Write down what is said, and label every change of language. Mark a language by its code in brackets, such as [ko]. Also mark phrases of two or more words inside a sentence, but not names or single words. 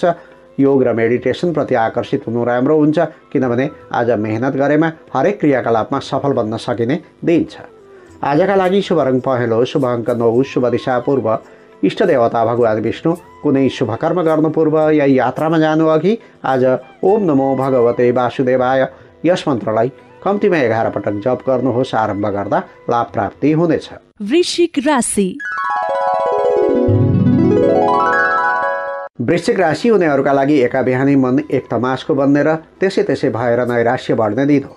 [ne] योग र मेडिटेसन प्रति आकर्षित हुनु राम्रो हुन्छ, किनभने आज मेहनत गरेमा हरेक क्रियाकलापमा सफल बन्न सकिने दिन छ। आजका लागि शुभ रङ पहेँलो, शुभ अङ्क 9, शुभ दिशा पूर्व, इष्ट देवता भगवान् विष्णु। कुनै शुभ कर्म गर्नु पूर्व या यात्रामा जानु अघि आज [sa] ओम नमो भगवते वासुदेवाय [ne] यस मन्त्रलाई कम्तीमा 11 पटक जप गर्नुहोस्। आरम्भ गर्दा लाभ प्राप्ति हुनेछ। वृश्चिक राशि। वृश्चिक राशि हुनेहरूका लागि एका बिहानी मन एक तमासको बन्ने र त्यसै भएर नैराश्य बढ्ने दिन हो।